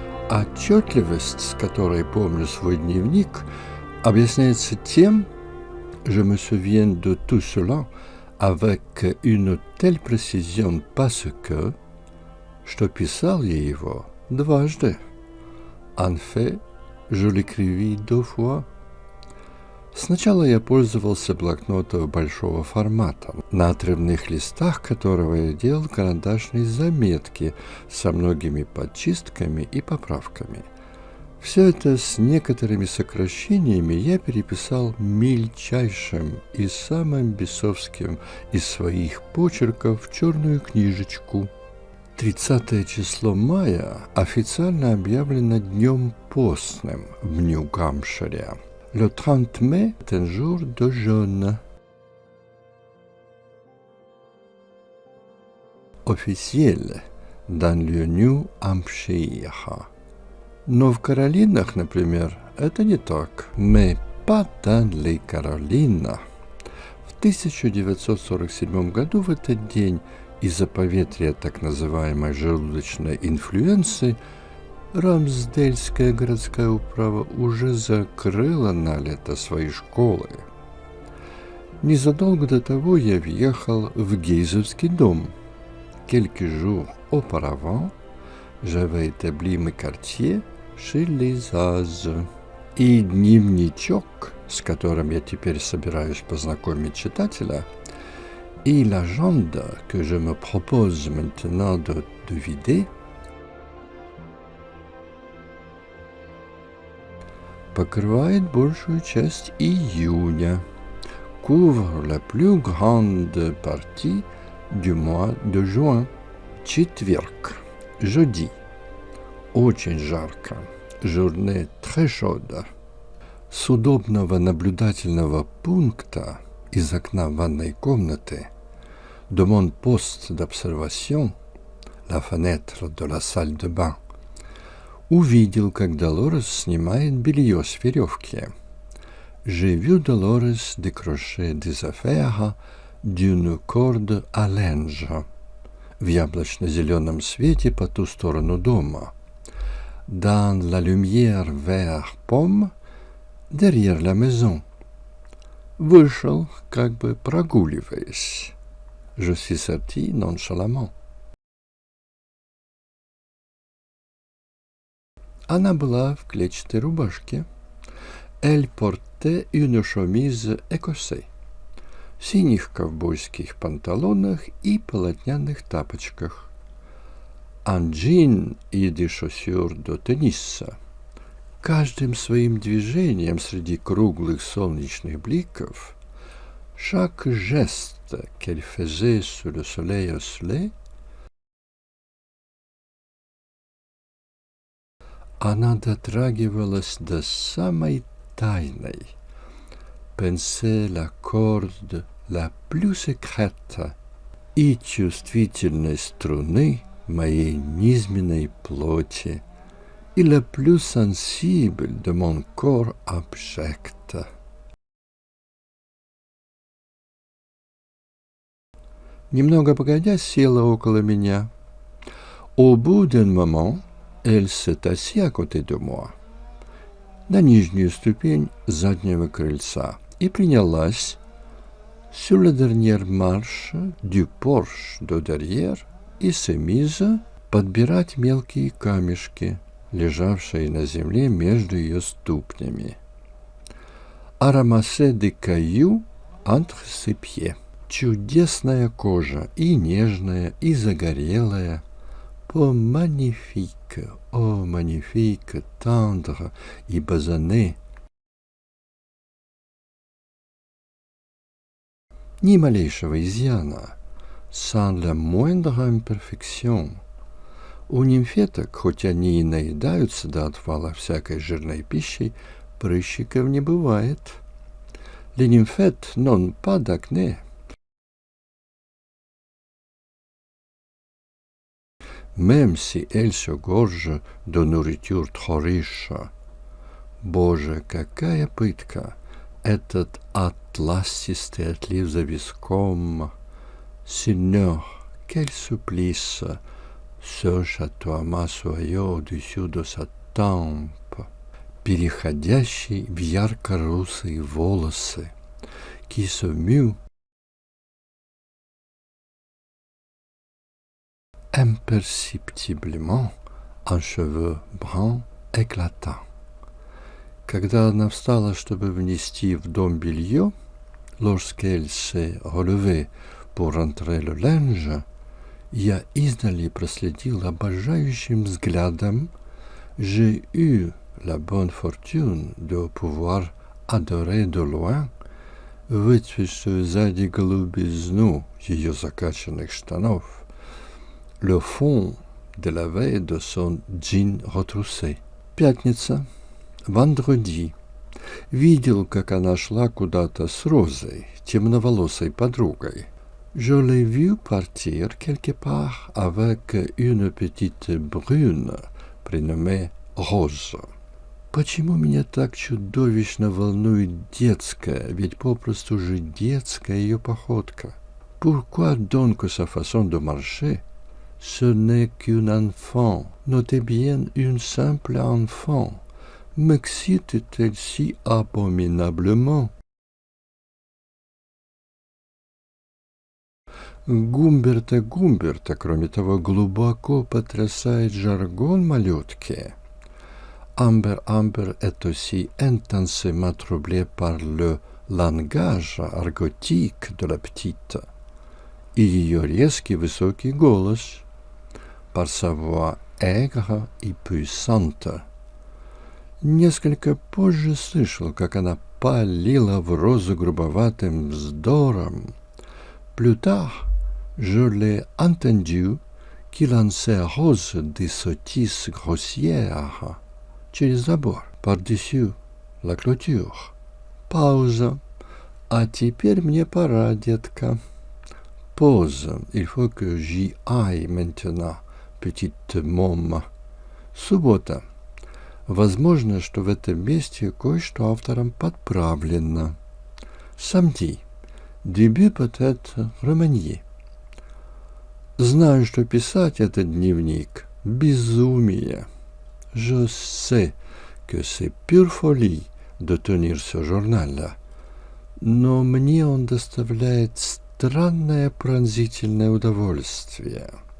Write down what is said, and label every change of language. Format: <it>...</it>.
<ru>Отчетливость, с которой помню свой дневник, объясняется тем,</ru> <fr>je me souviens de tout cela avec une telle précision parce que,</fr> <ru>что писал я его дважды.</ru> <fr>En fait, je l'écrivis 2 fois.</fr> <ru>Сначала я пользовался блокнотом большого формата, на отрывных листах которого я делал карандашные заметки со многими подчистками и поправками. Все это с некоторыми сокращениями я переписал мельчайшим и самым бесовским из своих почерков в черную книжечку. 30 число мая официально объявлено днем постным в Нью-Гампшире.</ru> <fr>Le 30 mai est un jour de jeûne. Officiel dans le New Hampshire.</fr> <ru>Но в Каролинах, например, это не так.</ru> <fr>Mais pas dans les Carolinas.</fr> <ru>В 1947 году в этот день из-за поветрия так называемой желудочной инфлюенции Рамсдельская городская управа уже закрыла на лето свои школы. Незадолго до того я въехал в Гейзовский дом.</ru> <fr>Quelques jours auparavant, j'avais établi mes quartiers chez les Azes.</fr> <ru>И дневничок, с которым я теперь собираюсь познакомить читателя, и</ru> <fr>l'agenda que je me propose maintenant de vider,</fr> <ru>покрывает большую часть июня,</ru> <fr>couvre la plus grande partie du mois de juin.</fr> <ru>Четверг,</ru> <fr>jeudi,</fr> <ru>очень жарко,</ru> <fr>journée très chaude.</fr> <ru>С удобного наблюдательного пункта из окна ванной комнаты,</ru> <fr>de mon poste d'observation, la fenêtre de la salle de bain,</fr> <ru>увидел, как Долорес снимает белье с веревки.</ru> <fr>J'ai vu Dolores décrocher des affaires d'une corde à linge</fr> <ru>в яблочно-зеленом свете по ту сторону дома.</ru> <fr>Dans la lumière vert pomme derrière la maison.</fr> <ru>Вышел, как бы прогуливаясь.</ru> <fr>Je suis sorti nonchalamment.</fr> <ru>Она была в клетчатой рубашке.</ru> <fr>Elle portait une chemise écossais.</fr> <ru>В синих ковбойских панталонах и полотняных тапочках.</ru> <fr>En jean et des chaussures de tennis.</fr> <ru>Каждым своим движением среди круглых солнечных бликов,</ru> <fr>chaque geste qu'elle faisait sous le soleil oscillé,</fr> <ru>она дотрагивалась до самой тайной,</ru> <fr>pensait la corde la plus secrète</fr> <ru>и чувствительной струны моей низменной плоти, и</ru> <fr>la plus sensible de mon corps abject.</fr> <ru>Немного погодя, села около меня.</ru> <fr>Au bout d'un moment, elle s'est assise à côté de moi,</fr> <ru>на нижнюю ступень заднего крыльца, и принялась,</ru> <fr>sur la dernière marche du porche de derrière, и s'est mise</fr> <ru>подбирать мелкие камешки, лежавшие на земле между ее ступнями.</ru> <fr>À ramasser des cailloux entre ses pieds.</fr> <ru>Чудесная кожа, и нежная, и загорелая.</ru> <fr>Peau magnifique, oh magnifique, tendre</fr> <ru>и</ru> <fr>basanée.</fr> <ru>Ни малейшего изъяна,</ru> <fr>sans la moindre imperfection.</fr> <ru>У нимфеток, хоть они и наедаются до отвала всякой жирной пищей, прыщиков не бывает.</ru> <fr>Les nymphètes n'ont pas d'acné. Même si elles se gorgent de nourriture trop riche.</fr> <ru>Боже, какая пытка! Этот атласистый отлив за виском,</ru> <fr>Seigneur, quel supplice, ce chatoiement soyeux au-dessus de sa tempe,</fr> <ru>переходящий в ярко-русые волосы,</ru> <fr>qui se mue imperceptiblement en cheveux bruns éclatants.</fr> <ru>Когда она встала, чтобы внести в дом белье,</ru> <fr>lorsqu'elle s'est relevée pour rentrer le linge,</fr> <ru>я издали проследил обожающим взглядом,</ru> <fr>j'ai eu la bonne fortune de pouvoir adorer de loin</fr> <ru>выцветшую сзади голубизну ее закачанных штанов,</ru> <fr>le fond de la veille de son jean retroussé.</fr> <ru>Пятница,</ru> <fr>vendredi.</fr> <ru>Видел, как она шла куда-то с Розой, темноволосой подругой.</ru> <fr>Je l'ai vu partir quelque part avec une petite brune, prénommée Rose.</fr> <ru>Почему меня так чудовищно волнует детская, ведь попросту же детская ее походка?</ru> <fr>Pourquoi donc sa façon de marcher? Ce n'est qu'un enfant, notez bien une simple enfant. M'excite-t-elle si abominablement?</fr> <ru>Гумберта, кроме того, глубоко потрясает жаргон малютки.</ru> <fr>Amber est aussi intensément troublée par le langage argotique de la petite</fr> <ru>и ее резкий высокий голос,</ru> <fr>par sa voix aigre et puissante.</fr> <ru>Несколько позже слышал, как она палила в Розу грубоватым вздором.</ru> <fr>Plus tard, je l'ai entendu qui lançait Rose des sottises grossières</fr> <ru>через забор,</ru> <fr>par-dessus la clôture.</fr> <ru>Пауза. А теперь мне пора, детка.</ru> <fr>Pause. Il faut que j'y aille maintenant, petite môme.</fr> <ru>Суббота. Возможно, что в этом месте кое-что автором подправлено.</ru> <fr>Samedi. Début peut-être remanié.</fr> <ru>Знаю, что писать этот дневник – безумие.</ru> <fr>Je sais que c'est pure folie de tenir ce journal-là.</fr> <ru>Но мне он доставляет странное пронзительное удовольствие.</ru>